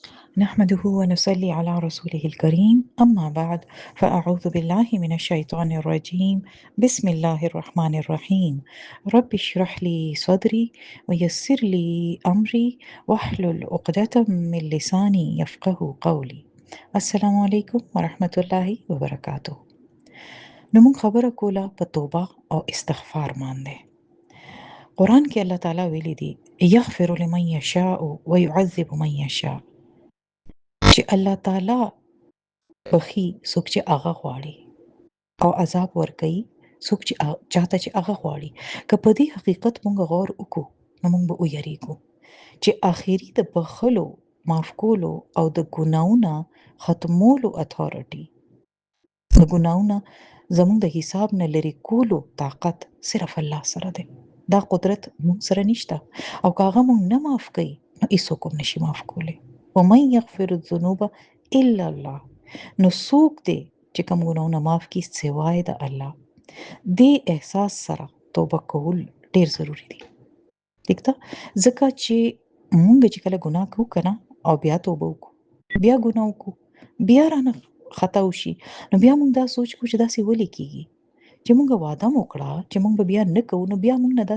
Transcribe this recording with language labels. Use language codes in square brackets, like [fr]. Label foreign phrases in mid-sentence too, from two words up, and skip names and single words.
[ar] نحمده ونصلي على رسوله الكريم أما بعد فأعوذ بالله من الشيطان الرجيم بسم الله الرحمن الرحيم رب اشرح لي صدري ويسر لي أمري واحلل عقدة من لساني يفقه قولي السلام عليكم ورحمة الله وبركاته [ps] نمون خبره کوله په توبه او استغفار باندې قرآن کې الله تعالی ویلي دي [ar] یغفر لمن یشاء ويعذب من یشاء [ps] چې الله تعالی بخي څوک چې هغه غواړي او عذاب ورکوي څوک چې چاته چې هغه غواړي که په دې حقیقت مونږ غور وکړو نو مونږ به ویریږو چې آخري د بخلو معاف کولو او د ګناونه ختمولو اتھارټي د ګناونه زموږ د حساب نه لري کولو طاقت صرف الله سره دی دا قدرت مونږ سره نشته او کاغه مونږ نه معاف کوي نو هیڅوک هم نشي معاف کولی [ar] ومن یغفر الذنوب الا الله [ps] نو څوک دی چې کوم ګناونه معاف کی سوای د الله دې احساس سره توبه کول ډیر ضروری دی ٹھیک ده ځکه چې مونږ چې کله ګناه کوو کنه او بیا توبه وکړو بیا ګناه وکړو بیا رانه خطا وشي نو بیا مونږ دا سوچ کوو چې داسې ولې کیږي چې مونږ وعده وکړه چې مونږ به بیا نه کوو نو بیا مونږ نه